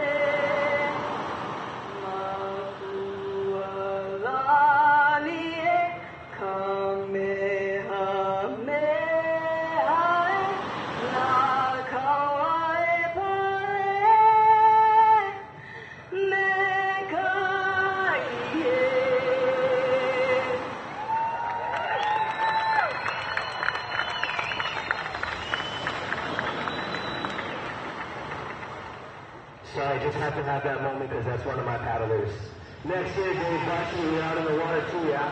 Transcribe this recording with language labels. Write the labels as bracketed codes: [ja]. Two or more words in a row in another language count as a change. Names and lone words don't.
[en] Mapualani e Kamehameha e Nakaua e Pale, Mekai e. Sorry, just have to have that moment because that's one of my paddlers. Next year, Dave Varsity, we're out in the water too, yeah?